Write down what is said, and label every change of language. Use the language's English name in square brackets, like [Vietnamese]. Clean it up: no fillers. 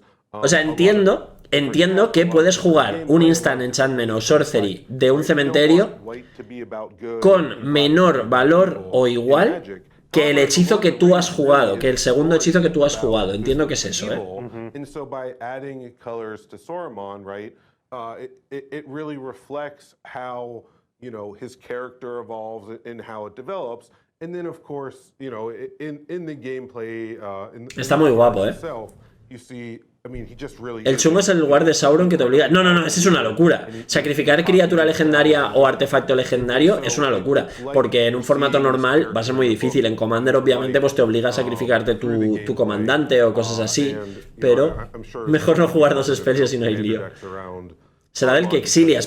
[Spanish] O sea, entiendo que puedes jugar un instant enchantment o sorcery de un cementerio con menor valor o igual que el hechizo que tú has jugado, que el segundo hechizo que tú has jugado. Entiendo que es eso, ¿eh? [English] And so by adding colors to Saruman, right, it really reflects how, you know, his character evolves and how it develops. And then, of course, you know, in the gameplay, [Spanish] está muy guapo, ¿eh? [English] You see, I mean, he just really... [Spanish] El chungo es el lugar de Sauron que te obliga... No, esa es una locura. Sacrificar criatura legendaria o artefacto legendario es una locura. Porque en un formato normal va a ser muy difícil. En Commander, obviamente, pues te obliga a sacrificarte tu comandante o cosas así. Pero mejor no jugar 2 spells si no hay lío. Será del que exilias.